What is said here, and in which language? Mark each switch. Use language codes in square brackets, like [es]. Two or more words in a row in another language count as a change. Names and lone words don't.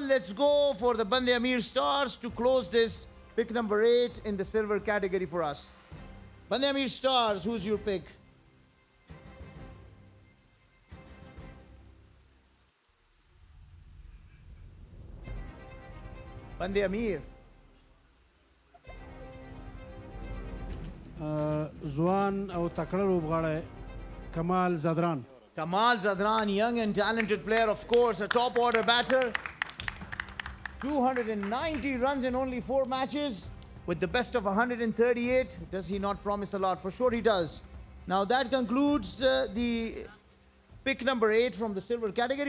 [en] Let's go for the Bande Amir Stars to close this pick number 8 in the silver category for us. Bande Amir Stars, who's your pick? Bande Amir. [ps] ځوان او تکړه لوبغاړی کمال زدران. [en] Kamal Zadran, young and talented player, of course, a top order batter. 290 runs in only 4 matches with the best of 138. Does he not promise a lot? For sure he does. Now that concludes the pick number 8 from the silver category.